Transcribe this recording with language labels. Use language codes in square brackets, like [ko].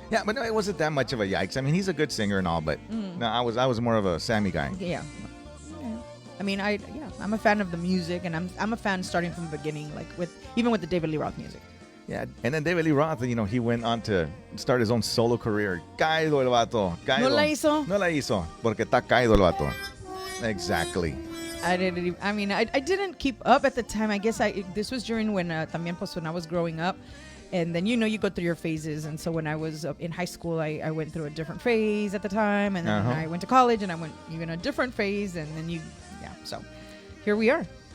[en] yeah, but no, it wasn't that much of a yikes. I mean, he's a good singer and all, but no, I was more of a Sammy guy. Yeah. I mean, I'm a fan of the music, and I'm a fan starting from the beginning, like even with the David Lee Roth music. Yeah, and then David Lee Roth, he went on to start his own solo career. [es] Caído el vato. Caído. ¿No la hizo? No la hizo, porque está caído el vato. [en] Exactly. I didn't keep up at the time. I guess this was during when [es] también pues [en] when I was growing up, and then you go through your phases. And so when I was in high school, I went through a different phase at the time, and then I went to college, and I went even a different phase, and then so here we are.